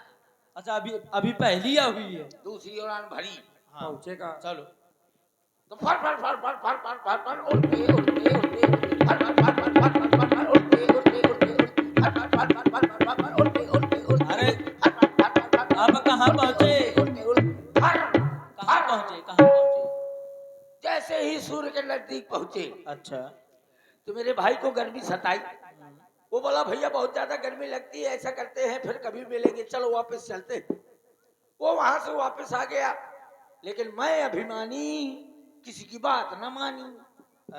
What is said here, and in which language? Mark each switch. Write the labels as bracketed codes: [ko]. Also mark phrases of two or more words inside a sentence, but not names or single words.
[hi] अच्छा अभी अभी पहली या हुई है? दूसरी उड़ान भरी हाँ पहुंचेगा। चलो। तो फर फर फर फर फर फर फर फर उड़ते उड़ते उड़ते फर फर फर फर फर फर फर फर उड़ते उड़ते उड़ते फर फर फर फर फर फर फर उड़ते उड़ते उड़ते। अरे फर फर फर फर फर आप कहाँ पहुंचे? उड़ते उड़ते फर कहाँ पहुंचे? कहाँ पहुंचे? जैसे ही सूर्य के नजदीक पहुंचे अच्छा तो मेरे भाई को गर्मी सताई। वो बोला भैया बहुत ज्यादा गर्मी लगती है, ऐसा करते हैं फिर कभी मिलेंगे, चलो वापस चलते हैं। वो वहां से वापस आ गया, लेकिन मैं अभिमानी किसी की बात न मानी।